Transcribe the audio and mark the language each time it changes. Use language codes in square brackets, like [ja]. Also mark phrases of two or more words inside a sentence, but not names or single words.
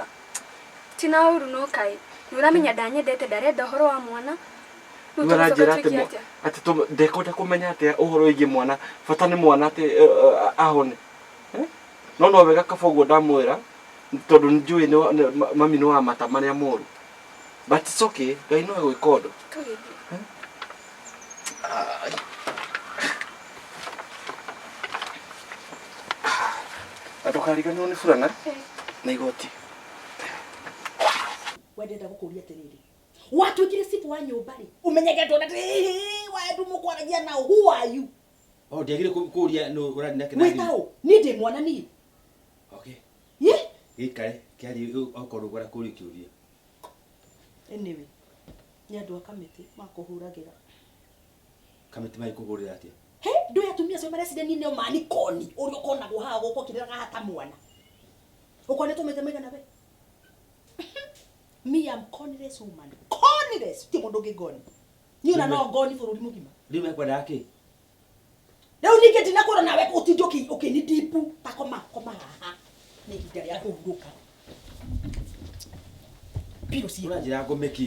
[ki] Tina ũru no kaĩ. Nĩ ũramenya ndanyendete ndarenda ũhoro wa mwana. Ũranjĩra atĩ ndekũnda kũmenya atĩa ũhoro wĩgiĩ mwana. Bata nĩ mwana atĩ ahone. No wega kaba ũguo ndamwĩra tondũ njũĩ mami nĩ wa mata marĩa moru. [en] But it's okay. [ki] Ngai no egwĩka ũndũ. Ndũkariganĩrwo nĩ burana na igoti. Wendenda gũkũria atĩrĩrĩ. Watuĩkire sifu wa nyũmba rĩ. Ũmenyege ndona Wa Edu mũkwaragia nao. [en] Who are you? [ki] Ndiagire kũria no ũrari nake na. Wĩtao, niĩ ndĩ mwana niĩ. Okay. Ye? Gĩkare kĩari okorwo gwara kũria kĩũria. Anyway, nĩ andũ a kamĩtĩ makũhũragĩra. Kamĩtĩ mai kũhũrĩra atĩa? He, ndũĩ atumia acio marecideni nĩo mani koni. Ũrĩa ũkonagwo haha gũkũ kĩrĩraga hata mwana. Ũkonetwo maita maigana we? [en] Me am conless woman. [ki] Conless. Ti mũndũ ũngĩ ngoni. Niĩ ona no ngoni bũrũri mũgima. Rĩu mekwendaga kĩ? Rĩu ningĩ ndinakũrwo nawe ũtindĩ ũkĩnidipu ta koma haha. Nĩ ihinda rĩa kũhurũka. Piro si ũranjĩra ngome kĩ?